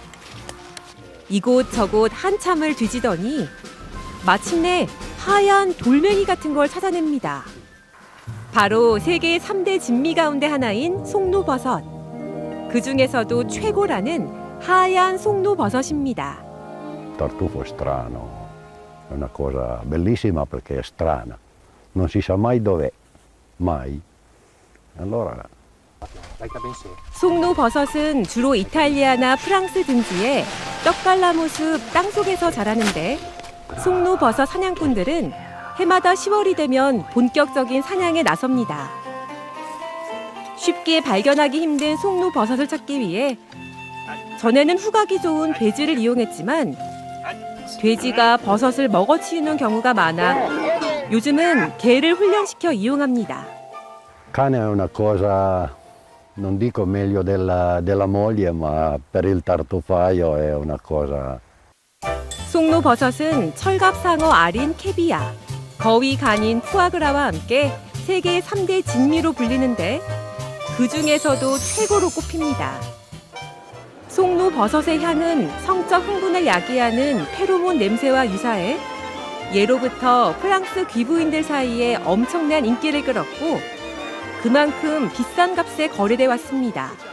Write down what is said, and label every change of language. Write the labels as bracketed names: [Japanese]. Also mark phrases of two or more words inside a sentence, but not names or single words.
[Korean] 이곳저곳 한참을 뒤지더니 마침내 하얀 돌멩이 같은 걸 찾아냅니다. 바로 세계 3대 진미 가운데 하나인 송로버섯. 그 중에서도 최고라는 하얀 송로버섯입니다. [Italian] Tartufo è strano, è una cosa bellissima perché è strana, non si sa mai dov'è, mai. Allora. [Korean] 송로버섯은 주로 이탈리아나 프랑스 등지에 떡갈나무 숲 땅속에서 자라는데 송로버섯 사냥꾼들은 해마다 10월이 되면 본격적인 사냥에 나섭니다. 쉽게 발견하기 힘든 송로버섯을 찾기 위해 전에는 후각이 좋은 돼지를 이용했지만 돼지가 버섯을 먹어치우는 경우가 많아 요즘은 개를 훈련시켜 이용합니다. [Italian] Cane è una cosa, non dico meglio della moglie, ma per il tartufaio è una cosa. [Korean] 송로버섯은 철갑상어 알인 캐비아, 거위 간인 푸아그라와 함께 세계 3대 진미로 불리는데 그 중에서도 최고로 꼽힙니다. 송로버섯의 향은 성적 흥분을 야기하는 페로몬 냄새와 유사해 예로부터 프랑스 귀부인들 사이에 엄청난 인기를 끌었고 그만큼 비싼 값에 거래돼 왔습니다.